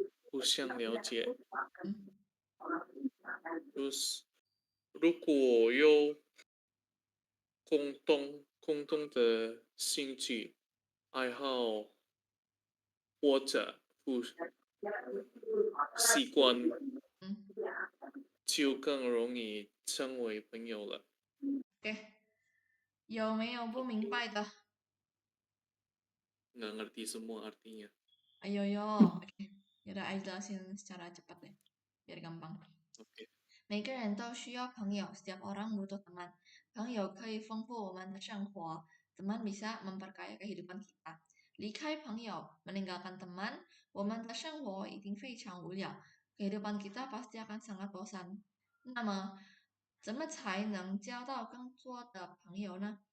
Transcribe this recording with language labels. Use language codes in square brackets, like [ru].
[zh] 互相了解，就是如果有共同的兴趣爱好或者不习惯，就更容易成为朋友了。有没有不明白的？ [id] Nggak ngerti semua artinya. Ayo yo, oke. Yaudah, Ayo jelasin secara cepat deh, biar gampang. Oke. [zh] 每个人都需要朋友， [id] setiap orang butuh teman. [zh] 朋友可以丰富我们的生活， [id] teman bisa memperkaya kehidupan kita. [zh] 离开朋友， [id] meninggalkan teman， [zh] 我们的生活一定非常无聊， [id] kehidupan kita pasti akan sangat bosan. [zh] 那么，怎么才能交到更多的朋友呢？